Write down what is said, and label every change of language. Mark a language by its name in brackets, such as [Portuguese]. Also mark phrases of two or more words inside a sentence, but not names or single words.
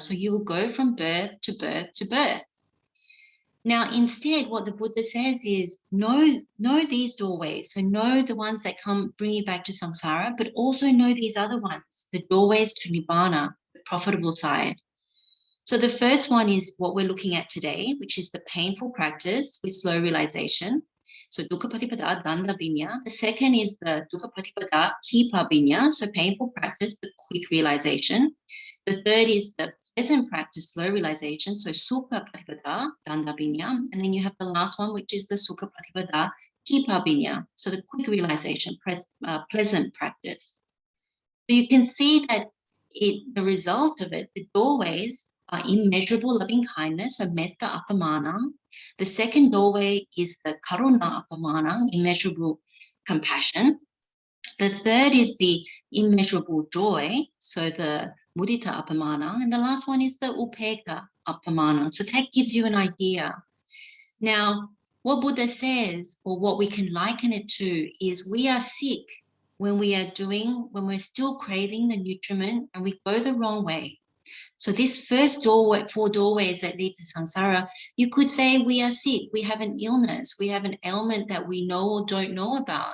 [English] So you will go from birth to birth to birth. Now, instead, what the Buddha says is know these doorways. So know the ones that bring you back to samsara, but also know these other ones, the doorways to nibbāna, the profitable side. So the first one is what we're looking at today, which is the painful practice with slow realization. So [Pali] dukkha patipada danda vinya. [English] The second is the [Pali] dukkha patipada kipa vinya, [English] so painful practice but quick realization. The third is the pleasant practice, slow realization, so [Pali] sukha patipada danda vinya. [English] And then you have the last one, which is the [Pali] sukha patipada kipa vinya, [English] so the quick realization, pleasant practice. So you can see that the result of it, the doorways are immeasurable loving kindness, so [Pali] metta appamana. [English] The second doorway is the [Pali] karuna appamana, [English] immeasurable compassion. The third is the immeasurable joy, so the [Pali] mudita appamana. [English] And the last one is the [Pali] upekkha appamana. [English] So that gives you an idea. Now, what Buddha says, or what we can liken it to, is we are sick when we're still craving the nutriment and we go the wrong way. So this first doorway, 4 doorways that lead to samsara, you could say we are sick, we have an illness, we have an ailment that we know or don't know about.